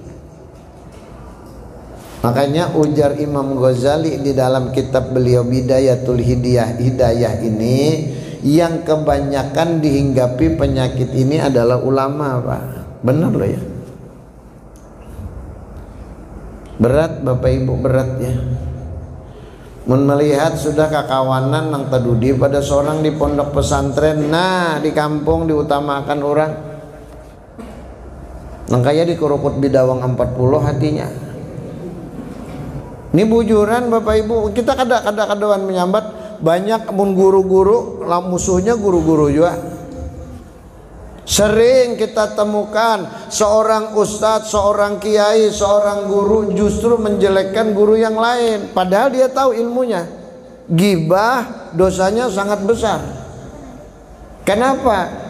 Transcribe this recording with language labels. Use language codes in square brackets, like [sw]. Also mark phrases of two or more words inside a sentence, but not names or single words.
[id] Makanya ujar Imam Ghazali di dalam kitab beliau Bidayatul Hidayah ini, yang kebanyakan dihinggapi penyakit ini adalah ulama, Pak. Benar loh ya. Berat Bapak Ibu, berat ya. [bjn] Melihat sudah kakawanan nang tadudi pada seorang di pondok pesantren, nah di kampung diutamakan orang. Nang kaya dikurukut bidawang 40 hatinya. Ini bujuran Bapak Ibu, kita kada-kadawan menyambat banyak mun guru-guru, musuhnya guru-guru juga. [id] Sering kita temukan seorang ustadz, seorang kiai, seorang guru justru menjelekkan guru yang lain, padahal dia tahu ilmunya. Ghibah dosanya sangat besar. Kenapa?